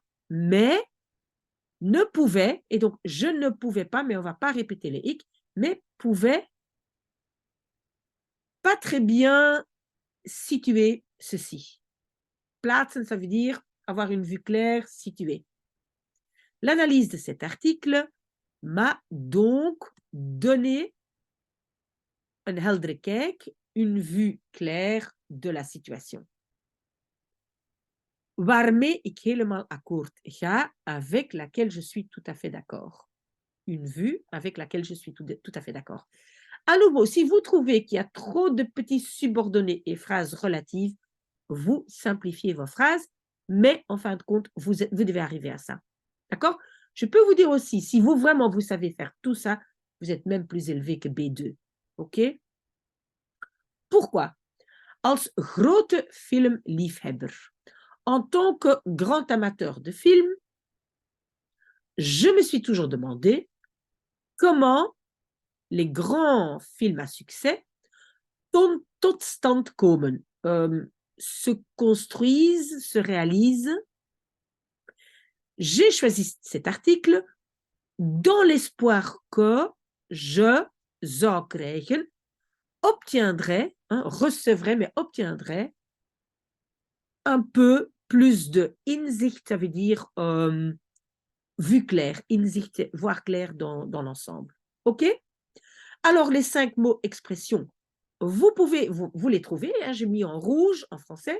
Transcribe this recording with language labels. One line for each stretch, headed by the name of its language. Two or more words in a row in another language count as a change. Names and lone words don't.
French: Mais, ne pouvait, et donc je ne pouvais pas, mais on ne va pas répéter les hic, mais pouvait pas très bien situer ceci. Plaatsen, ça veut dire avoir une vue claire, située. L'analyse de cet article m'a donc donné
Dutch: een heldere kijk,
French: une vue claire de la situation.
Dutch: Waarmee ik helemaal akkoord ga,
French: avec laquelle je suis tout à fait d'accord. Une vue avec laquelle je suis tout à fait d'accord. À nouveau, si vous trouvez qu'il y a trop de petits subordonnés et phrases relatives, vous simplifiez vos phrases, mais en fin de compte, vous devez arriver à ça. D'accord? Je peux vous dire aussi, si vous vraiment vous savez faire tout ça, vous êtes même plus élevé que B2. OK? Pourquoi?
Dutch: Als grote filmliefhebber,
French: en tant que grand amateur de films, je me suis toujours demandé comment les grands films à succès
Dutch: tot stand komen,
French: se construisent, se réalisent. J'ai choisi cet article dans l'espoir que je
Dutch: zou krijgen,
French: obtiendrai, recevrai, mais obtiendrai un peu plus de inzicht, ça veut dire vue claire, inzicht, voir clair dans l'ensemble. OK? Alors, les 5 mots expressions, vous pouvez, vous les trouver, hein, j'ai mis en rouge en français.